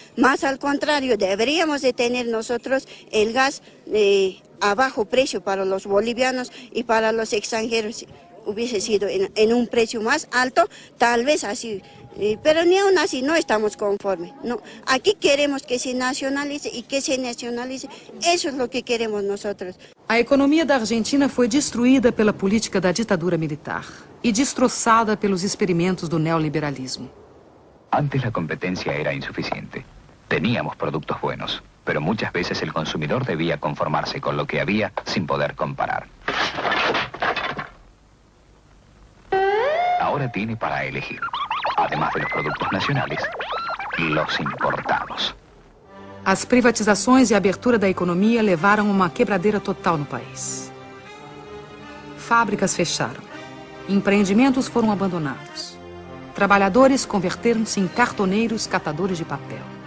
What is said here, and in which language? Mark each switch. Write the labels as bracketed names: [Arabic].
[Spanish] Más al contrario, deberíamos de tener nosotros el gas a bajo precio para los bolivianos y para los extranjeros. Hubiese sido en un precio más alto, tal vez así. Pero ni aún así no estamos conformes. No. Aquí queremos que se nacionalice y que se nacionalice. Eso es lo que queremos nosotros. [Portuguese] A economia da Argentina foi destruída pela política da ditadura militar e destroçada pelos experimentos do neoliberalismo. [Spanish] Antes la competencia era insuficiente. Teníamos productos buenos, pero muchas veces el consumidor debía conformarse con lo que había sin poder comparar. Ahora tiene para elegir, además de los productos nacionales, los importados. [Portuguese] As privatizações e a abertura da economia levaram a uma quebradeira total no país. Fábricas fecharam. Empreendimentos foram abandonados. Trabalhadores converteram-se em cartoneiros catadores de papel.